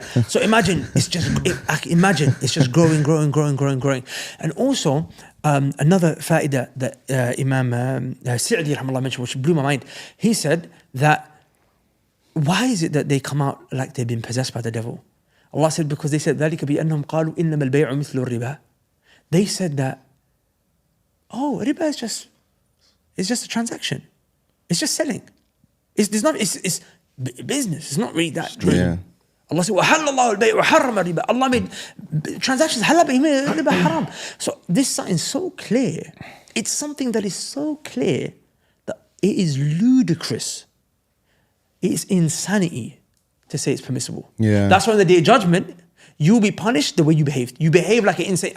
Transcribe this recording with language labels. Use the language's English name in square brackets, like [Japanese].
[English] So imagine it's just growing. And also, another fa'idah that Imam Sa'di rahmallah mentioned, which blew my mind, he said that why is it that they come out like they've been possessed by the devil? Allah said because they said [Arabic] ذلك بأنهم قالوا إنما البيع مثل الربا. [English] They said that, riba is just a transaction. It's just selling. It's business. It's not really that. Allah said [Arabic] وحل الله البيع وحرم الربا. [English] Allah made transactions halal, but He made riba haram. So this is something so clear. It's something that is so clear that it is ludicrous. It is insanity to say it's permissible. Yeah. That's why on the day of judgment, you'll be punished the way you behaved. You behave like an insane.